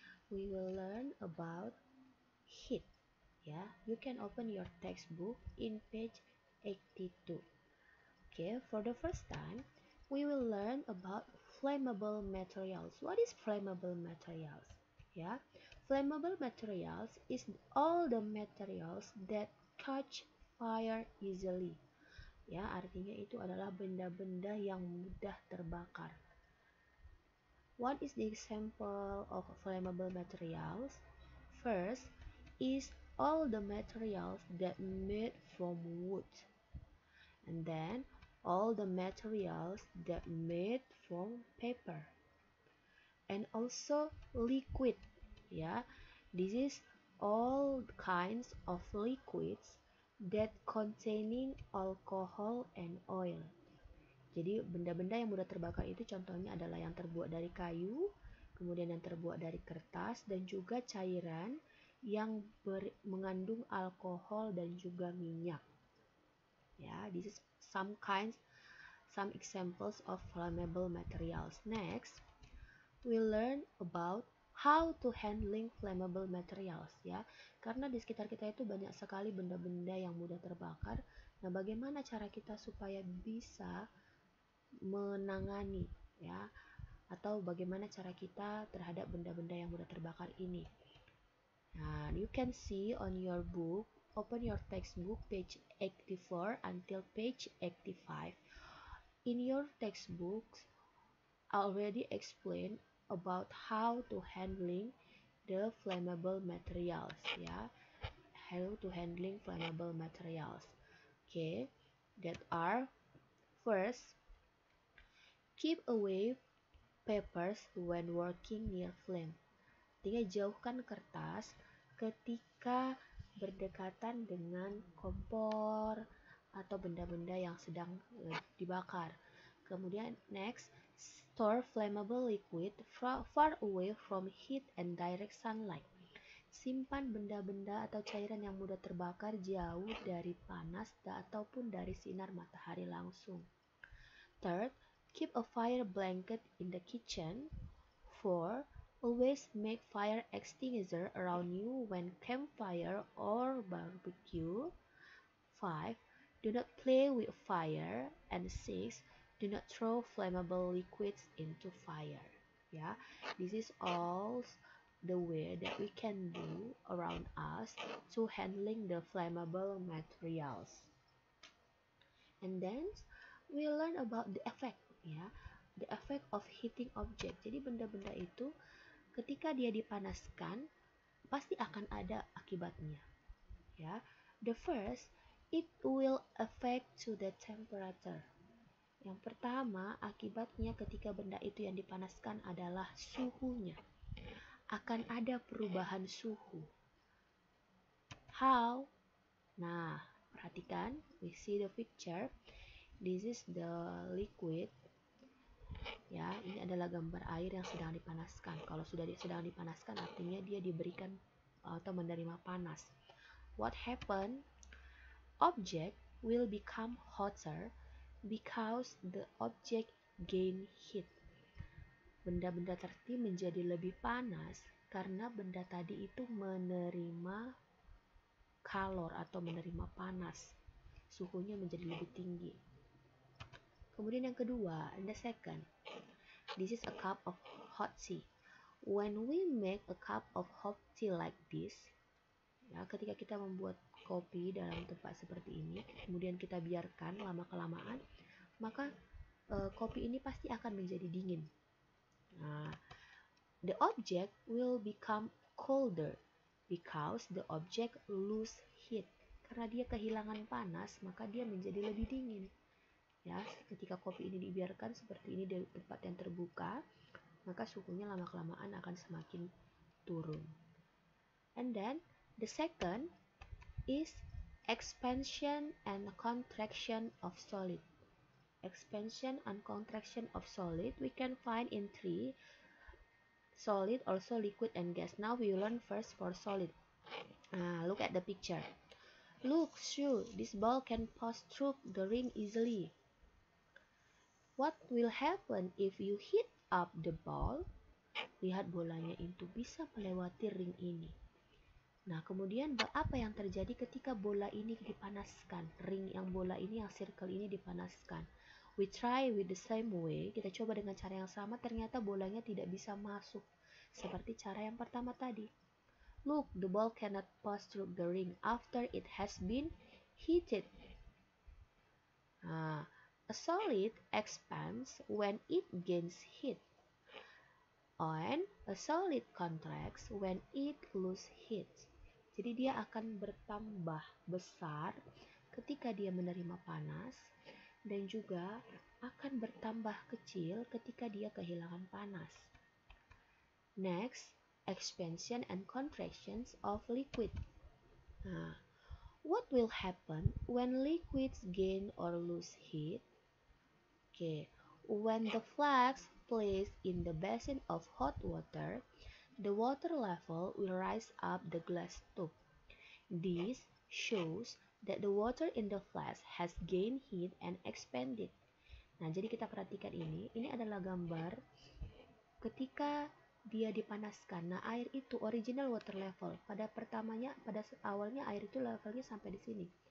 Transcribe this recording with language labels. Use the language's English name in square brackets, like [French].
[English] We will learn about heat. Yeah, you can open your textbook in page 82. Okay, for the first time, we will learn about flammable materials. What is flammable materials? Yeah, flammable materials is all the materials that catch fire easily. [Indonesian] Ya, artinya itu adalah benda-benda yang mudah terbakar. [English] What is the example of flammable materials? First is all the materials that made from wood, and then all the materials that made from paper, and also liquid. Yeah, this is all kinds of liquids that containing alcohol and oil. [Indonesian] Jadi benda-benda yang mudah terbakar itu contohnya adalah yang terbuat dari kayu, kemudian yang terbuat dari kertas, dan juga cairan yang mengandung alkohol dan juga minyak. [English] Ya, this is some examples of flammable materials. Next, we learn about how to handling flammable materials, ya. [Indonesian] Karena di sekitar kita itu banyak sekali benda-benda yang mudah terbakar. Nah, bagaimana cara kita supaya bisa menangani, ya, atau bagaimana cara kita terhadap benda-benda yang mudah terbakar ini. [English] Nah, you can see on your book, open your textbook page 84 until page 85. In your textbooks already explain about how to handling the flammable materials, ya. How to handling flammable materials. Okay, that are first, keep away papers when working near flame. [Indonesian] Artinya jauhkan kertas ketika berdekatan dengan kompor atau benda-benda yang sedang dibakar. Kemudian [English] next, store flammable liquid far away from heat and direct sunlight. [Indonesian] Simpan benda-benda atau cairan yang mudah terbakar jauh dari panas ataupun dari sinar matahari langsung. [English] Third, keep a fire blanket in the kitchen. 4. Always make fire extinguisher around you when campfire or barbecue. 5. Do not play with fire. And 6. Do not throw flammable liquids into fire. Yeah, this is all the way that we can do around us to handling the flammable materials. And then we learn about the effect, ya, the effect of heating object. [Indonesian] Jadi benda-benda itu ketika dia dipanaskan pasti akan ada akibatnya, ya. [English] The first, it will affect to the temperature. [Indonesian] Yang pertama, akibatnya ketika benda itu yang dipanaskan adalah suhunya. Akan ada perubahan suhu. [English] How? [Indonesian] Nah, perhatikan, [English] we see the picture. This is the liquid. [Indonesian] Ya, ini adalah gambar air yang sedang dipanaskan. Kalau sudah sedang dipanaskan artinya dia diberikan atau menerima panas. [English] What happen? Object will become hotter because the object gain heat. [Indonesian] Benda-benda tadi menjadi lebih panas karena benda tadi itu menerima kalor atau menerima panas. Suhunya menjadi lebih tinggi. Kemudian yang kedua, [English] the second, this is a cup of hot tea. When we make a cup of hot tea like this, [Indonesian] ya, ketika kita membuat kopi dalam tempat seperti ini, kemudian kita biarkan lama-kelamaan, maka kopi ini pasti akan menjadi dingin. [English] Nah, the object will become colder because the object lose heat. [Indonesian] Karena dia kehilangan panas, maka dia menjadi lebih dingin. Ya, ketika kopi ini dibiarkan seperti ini di tempat yang terbuka, maka suhunya lama-kelamaan akan semakin turun. [English] And then the second is expansion and contraction of solid. Expansion and contraction of solid we can find in three: solid, also liquid, and gas. Now we learn first for solid. Look at the picture. Look, sure, this ball can pass through the ring easily. What will happen if you heat up the ball? [Indonesian] Lihat bolanya itu bisa melewati ring ini. Nah, kemudian apa yang terjadi ketika bola ini dipanaskan? Ring yang bola ini, yang circle ini dipanaskan. [English] We try with the same way. [Indonesian] Kita coba dengan cara yang sama, ternyata bolanya tidak bisa masuk. Seperti cara yang pertama tadi. [English] Look, the ball cannot pass through the ring after it has been heated. Nah, a solid expands when it gains heat. And a solid contracts when it loses heat. [Indonesian] Jadi dia akan bertambah besar ketika dia menerima panas dan juga akan bertambah kecil ketika dia kehilangan panas. [English] Next, expansion and contractions of liquid. Nah, what will happen when liquids gain or lose heat? Okay, when the flask placed in the basin of hot water, the water level will rise up the glass tube. This shows that the water in the flask has gained heat and expanded. [Indonesian] Nah, jadi kita perhatikan ini adalah gambar ketika dia dipanaskan. Nah, air itu [English] original water level. [Indonesian] Pada awalnya air itu levelnya sampai di sini.